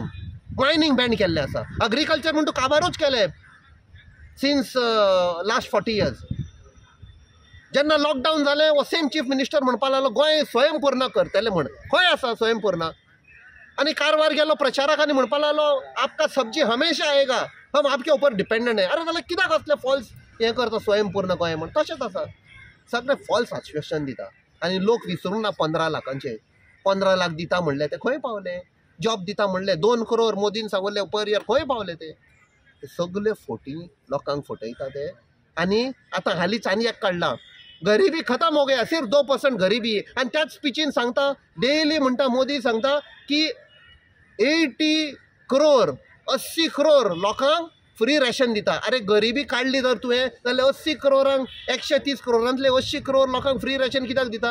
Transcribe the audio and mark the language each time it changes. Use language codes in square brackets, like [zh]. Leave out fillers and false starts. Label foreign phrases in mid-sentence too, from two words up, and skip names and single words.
[kok] मायनींग बॅन केल्लें आसा, एग्रीकल्चर म्हणून तूं काबारूच केलें [en] since last 40 years. [kok] जेन्ना लॉकडावन जालें वो सेम [en] chief minister [kok] म्हणपा लागलो गोंय स्वयंपूर्ण करतले म्हण. खंय आसा स्वयंपूर्ण? आनी कारवार गेलो प्रचाराक आनी म्हणपा लागलो [hi] आपका सब्जी हमेशा आएगा, हम आपके ऊपर डिपेंडंट है. [kok] अरे जाल्यार कित्याक असले फॉल्स हें करता स्वयंपूर्ण गोंय म्हण? तशेंच आसा, सगळे फॉल्स आश्वासन दिता आनी लोक विसरूंक ना 15 लाखांचे. 15 लाख दिता म्हणले ते खंय पावले? जॉब दिता म्हणले 2 crore मोदीन सांगले [en] per year, [kok] खंय पावले ते? सगळे फोटी लोकांक फटयता ते. आनी आतां हालींच आनी एक काडला, [hi] गरिबी खतम हो गया, सिर्फ 2% गरिबी. [kok] आनी त्याच स्पिचीन सांगता, डेली म्हणटा मोदी सांगता की 80 crore लोकांक [en] free ration [kok] दिता. अरे गरिबी काडली जर तुवें जाल्यार 80 crore 130 crore 80 crore लोकांक [en] free ration [kok] कित्याक दिता?